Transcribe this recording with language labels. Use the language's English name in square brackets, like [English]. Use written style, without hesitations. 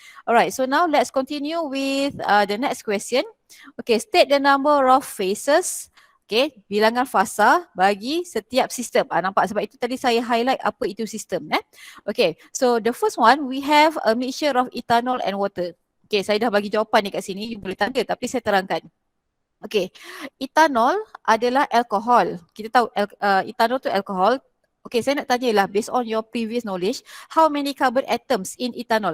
[English] Alright, so now let's continue with the next question. Okay, state the number of phases. [Malay] Okay, bilangan fasa bagi setiap sistem. Nampak sebab itu tadi saya highlight apa itu sistem. [English] Okay, so the first one we have a mixture of ethanol and water. [Malay] Okay, saya dah bagi jawapan ni kat sini. You boleh tanda tapi saya terangkan. Okay, ethanol adalah alkohol. Kita tahu ethanol tu alkohol. [English] Okay, saya nak tanyalah based on your previous knowledge, how many carbon atoms in ethanol?